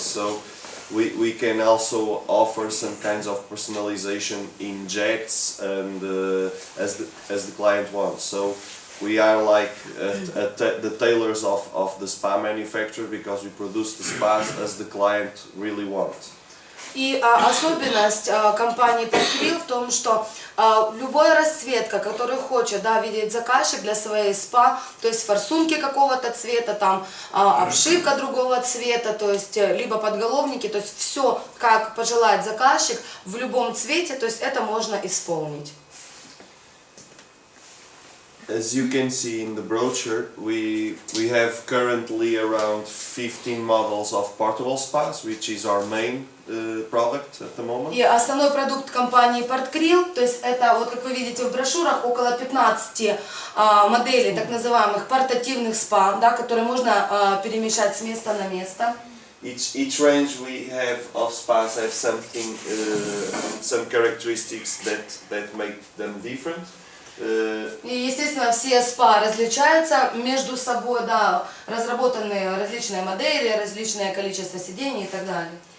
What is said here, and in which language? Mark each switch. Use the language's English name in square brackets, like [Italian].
[English] So we can also offer some kinds of personalization in jets and as the client wants. So we are like the tailors of the spa manufacturer because we produce the spas as the client really wants. [Russian] И особенность компании Portcril в том, что любая расцветка, которую хочет, да, видеть заказчик для своей спа, то есть форсунки какого-то цвета, там обшивка другого цвета, то есть либо подголовники, то есть все, как пожелает заказчик, в любом цвете, то есть это можно исполнить. [English] As you can see in the brochure, we have currently around 15 models of portable spas, which is our main product at the moment. [Russian] И основной продукт компании Portcril, то есть это, вот как вы видите в брошюрах, около 15 моделей так называемых портативных спа, да, которые можно перемещать с места на место. [English] Each range we have of spas have something, some characteristics that make them different. [Russian] И, естественно, все спа различаются между собой, да, разработаны различные модели, различное количество сидений и так далее.